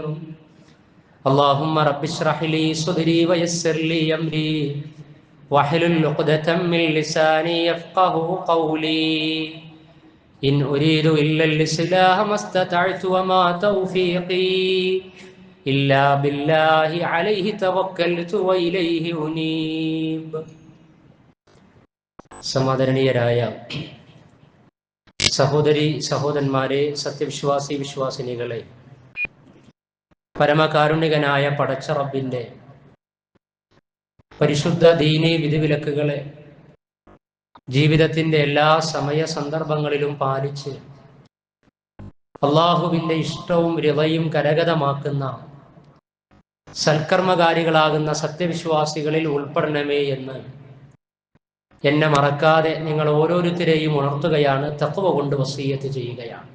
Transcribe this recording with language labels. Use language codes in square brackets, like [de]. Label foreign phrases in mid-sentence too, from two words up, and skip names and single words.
[ar] اللهم رب اشرح لي صدري ويسر لي أمري واحلل عقدة من لساني يفقه قولي. إن أريد إلا الإصلاح ما استطعت وما توفيقي إلا بالله عليه توكلت وإليه أنيب. [ml] സമാദരണീയരായ സഹോദരി സഹോദരന്മാരെ, സത്യവിശ്വാസി വിശ്വാസിനികളെ, പരമകാരുണികനായ പടച്ച റബ്ബിന്റെ പരിശുദ്ധ ദീനീ വിധിവിലക്കുകളെ ജീവിതത്തിന്റെ എല്ലാ സമയ സന്ദർഭങ്ങളിലും പാലിച്ച് അള്ളാഹുവിന്റെ ഇഷ്ടവും റിളയും കരഗതമാക്കുന്ന സൽക്കർമ്മകാരികളാകുന്ന സത്യവിശ്വാസികളിൽ ഉൾപ്പെടണമേ എന്ന് എന്നെ മറക്കാതെ നിങ്ങൾ ഓരോരുത്തരെയും ഉണർത്തുകയാണ്, തഖ്വ കൊണ്ട് വസിയ്യത്ത് ചെയ്യുകയാണ്.